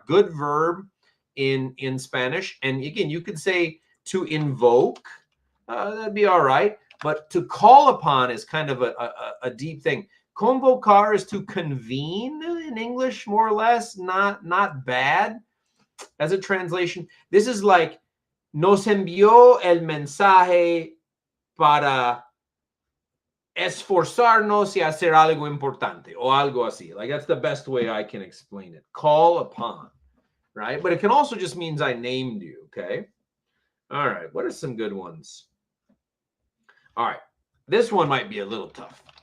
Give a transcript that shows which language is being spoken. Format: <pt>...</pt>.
<en>Good verb in Spanish. And again, you could say to invoke. That'd be all right. But to call upon is kind of a deep thing. Convocar is to convene in English, more or less. Not bad as a translation. This is like</en> <es>nos envió el mensaje para esforzarnos y hacer algo importante o algo así.</es> <en>Like that's the best way I can explain it. Call upon, right? But it can also just means I named you, okay? All right, what are some good ones? All right, this one might be a little tough.</en>